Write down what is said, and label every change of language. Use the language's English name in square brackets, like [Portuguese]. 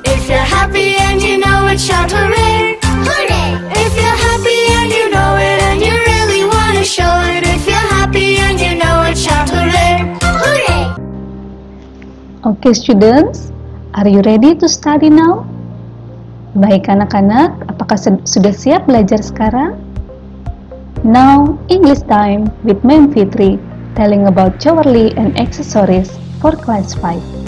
[English] If you're happy and you know it, shout hooray! Hooray! If you're happy and you know it and you really want to show it. If you're happy and you know it, shout hooray! Hooray! Okay students, are you ready to study now? [Indonesian] Baik anak-anak, apakah sudah siap belajar sekarang? [English] Now, English time with Mem Fitri, telling about jewelry and accessories for class 5.